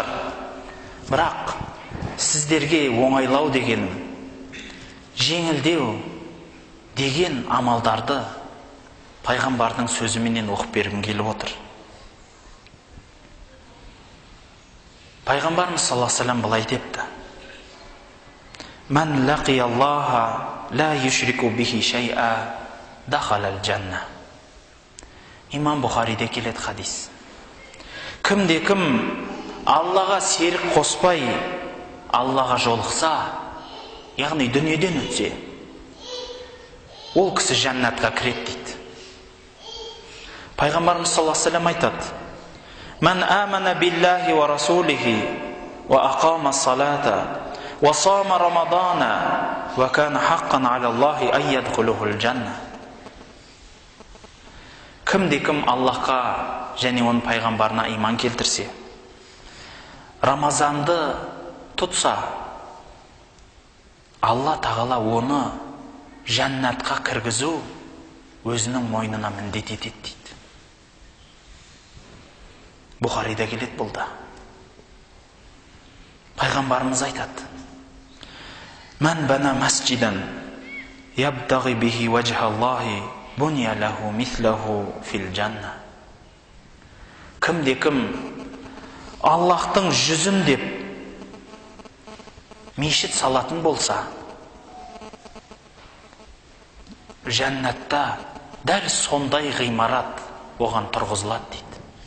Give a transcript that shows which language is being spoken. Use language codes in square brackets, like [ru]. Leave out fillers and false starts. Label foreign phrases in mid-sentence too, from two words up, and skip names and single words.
[kk] Бірақ сіздерге оңайлау дегенім, жеңілдеу деген амалдарды пайғамбардың сөзіменен оқып бергім келіп отыр. [ar] Пайғамбарымыз صلى الله عليه وسلم [kk] былай депті: [ar] "من لقي الله لا يشرك به شيئا دخل الجنة". [kk] Имам Бұхариде келеді хадис. Кімде-кім Аллаға серік қоспай, Аллаға жолықса, яғни дүниеден өтсе, ол кісі жәннатқа кіреді дейді. [ar] Пайғамбарымыз صلى الله عليه وسلم айтады: "من آمن بالله ورسوله وأقام الصلاة وصام رمضان كان حقا على الله أن يدخله الجنة". [kk] Кімде-кім Аллахқа және оның пайғамбарына иман келтірсе, Рамазанды тұтса, Алла тағала оны жәннатқа кіргізу өзінің мойнына міндет етеді дейді. Бұхарида келеді бұл да. Пайғамбарымыз айтады: [ar] "من بنى مسجدا يبتغي به وجه الله بني له مثله في الجنة". [kk] Кімде-кім Аллахтың жүзін деп мешіт салатын болса, жәннатта дәл сондай ғимарат оған тұрғызылады дейді.